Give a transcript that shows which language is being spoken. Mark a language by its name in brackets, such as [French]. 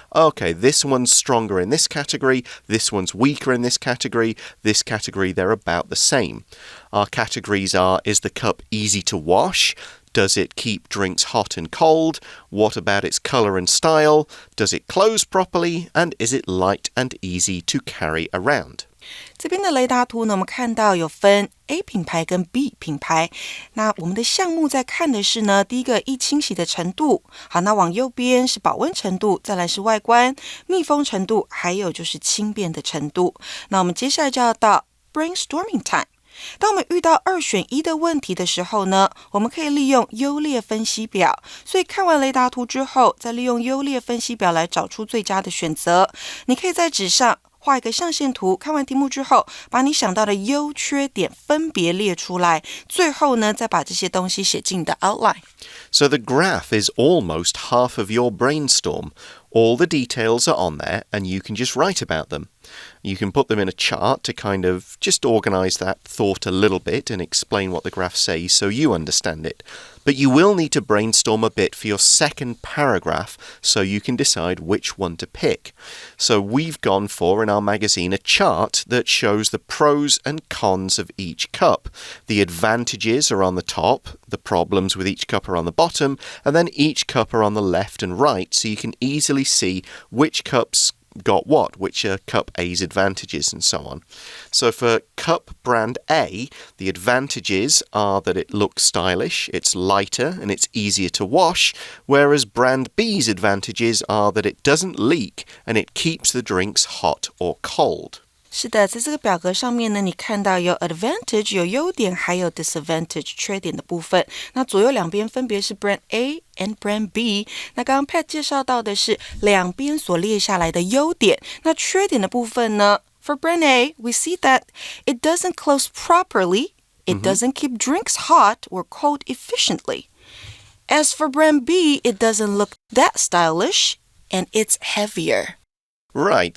[English] Okay, this one's stronger in this category, this one's weaker in this category, this category, they're about the same. Our categories are, is the cup easy to wash? Does it keep drinks hot and cold? What about its color and style? Does it close properly? And is it light and easy to carry around? [Chinese] 这边的雷达图呢，我们看到有分 A 品牌跟 B 品牌。那我们的项目在看的是呢，第一个易清洗的程度。好，那往右边是保温程度，再来是外观、密封程度，还有就是轻便的程度。那我们接下来就要到 brainstorming time。当我们遇到2选1的问题的时候呢，我们可以利用优劣分析表。所以看完雷达图之后，再利用优劣分析表来找出最佳的选择。你可以在纸上画一个象限图，看完题目之后，把你想到的优缺点分别列出来，最后呢，再把这些东西写进你的 outline。 [English] So the graph is almost half of your brainstorm. All the details are on there, and you can just write about them. You can put them in a chart to kind of just organize that thought a little bit and explain what the graph says so you understand it. But you will need to brainstorm a bit for your second paragraph so you can decide which one to pick. So we've gone for, in our magazine, a chart that shows the pros and cons of each cup. The advantages are on the top, the problems with each cup are on the bottom, and then each cup are on the left and right, so you can easily see which cups got what, which are cup A's advantages and so on. So for cup brand A, the advantages are that it looks stylish, it's lighter, and it's easier to wash, whereas brand B's advantages are that it doesn't leak and it keeps the drinks hot or cold. [Chinese] 是的，在这个表格上面呢，你看到有 advantage 有优点，还有 disadvantage 缺点的部分。那左右两边分别是 [English] brand A and brand B。 [Chinese] 那刚刚 Pat 介绍到的是两边所列下来的优点。那缺点的部分呢 [English] ，for brand A, we see that it doesn't close properly, it doesn't keep drinks hot or cold efficiently. As for brand B, it doesn't look that stylish, and it's heavier.Right,